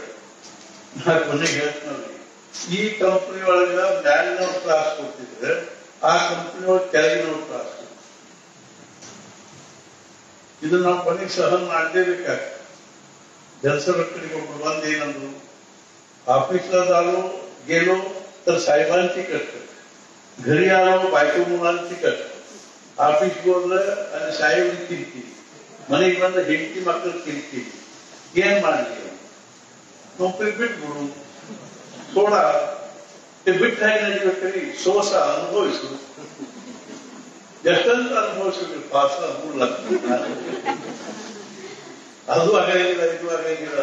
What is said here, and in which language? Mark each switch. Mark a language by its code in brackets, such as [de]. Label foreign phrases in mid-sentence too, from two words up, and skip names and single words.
[kn] ನಾನು ಕೊನೆಗೆ ಹೇಳ್ತೀನಿ, ಈ ಕಂಪನಿ ಒಳಗೆ ಮ್ಯಾಲಿನವ್ರು ಕ್ಲಾಸ್ ಕೊಡ್ತಿದ್ರೆ ಆ ಕಂಪನಿಯವ್ರು ಕೆಳಗಿನವ್ರು ಕ್ಲಾಸ್ ಕೊಡ್ತಿದ್ರು. ಇದು ನಾವು ಕೊನೆಗೆ ಸಹನ್ ಮಾಡಲೇಬೇಕಾಗ್ತದೆ. ಜನಸರ ಕಡೆಗೆ ಒಬ್ರು ಬಂದೇನಂದ್ರು, [mr] ऑफिसला झालो गेलो तर साहेबांची कष्ट, घरी आलो बायको मुलांची कष्ट, ऑफिस बोललं आणि साहेब किरकिरी, [kn] ಮನೆಗೆ ಬಂದ ಹೆಂಡತಿ ಮಕ್ಕಳು ಕಿರಿಕಿರಿ. ಏನ್ ಮಾಡಲಿ? ನೌಕರಿ ಬಿಟ್ಬಿಡು, ಸೋಡ ಬಿಟ್ಟು ಹೇಗೆ ನಡಿಬೇಕ್ರಿ? ಸೋಸ ಅನುಭವಿಸು, ಎಷ್ಟಂತ ಅನುಭವಿಸ್ಬೇಕು, ಪಾಸ 3 ಲಕ್ಷ. ಅದು ಆಗಂಗಿಲ್ಲ, ಇದು ಆಗಂಗಿಲ್ಲ.